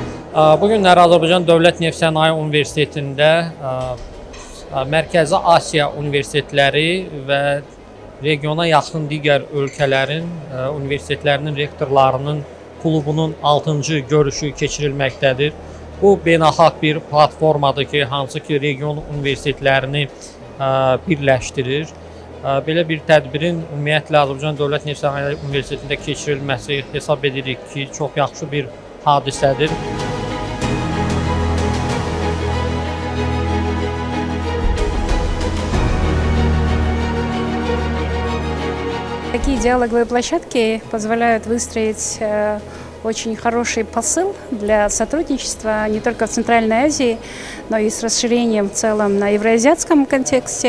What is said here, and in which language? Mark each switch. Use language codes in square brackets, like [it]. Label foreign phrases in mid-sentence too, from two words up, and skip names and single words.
[az] Bu günləri Azərbaycan Dövlət Neft Sənaye Universitetində Mərkəzi Asiya universitetləri və regiona yaxın digər ölkələrin universitetlərinin rektorlarının klubunun 6-cı görüşü keçirilməkdədir. Bu beynəlxalq bir platformadır ki, hansı ki region universitetlərini birləşdirir. Belə bir tədbirin ümumiyyətlə Azərbaycan Dövlət Neft Sənaye Universitetində keçirilməsi hesab edirik ki, çox yaxşı bir hadisədir. [ru] Такие диалоговые площадки позволяют выстроить очень хороший посыл для сотрудничества не только в Центральной Азии, но и с расширением в целом на евроазиатском контексте.